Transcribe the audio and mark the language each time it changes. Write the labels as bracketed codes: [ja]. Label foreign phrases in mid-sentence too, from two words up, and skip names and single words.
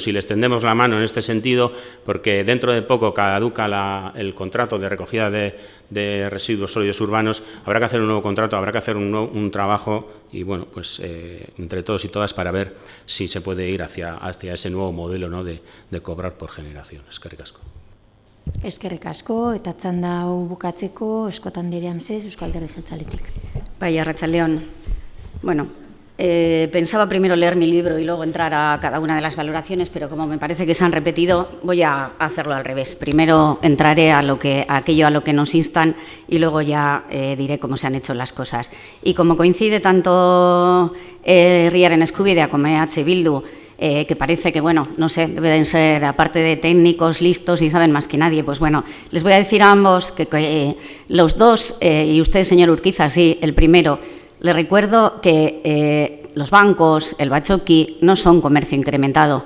[es] Y les tendemos la mano en este sentido, porque dentro de poco caduca el contrato de recogida de residuos sólidos urbanos, habrá que hacer un nuevo contrato, habrá que hacer un trabajo y, bueno, pues entre todos y todas para ver si se puede ir hacia ese nuevo modelo, ¿no?, de cobrar por generación. [eu] Eskerrik asko. Eskerrik asko, eta txanda hau bukatzeko, Eskotan Anderea mesedez, Eusko Alderdi Jeltzaletik. [es] Vaya, Arratsaldeon. Bueno, pensaba primero leer mi libro y luego entrar a cada una de las valoraciones, pero como me parece que se han repetido, voy a hacerlo al revés. Primero entraré a aquello a lo que nos instan y luego ya diré cómo se han hecho las cosas. Y como coincide tanto Herriaren Eskubidea como EH Bildu, que parece que, bueno, no sé, deben ser, aparte de técnicos, listos y saben más que nadie, pues bueno, les voy a decir a ambos que los dos, y usted, señor Urquiza, sí, el primero, le recuerdo que los bancos, el Bachoqui, no son comercio incrementado.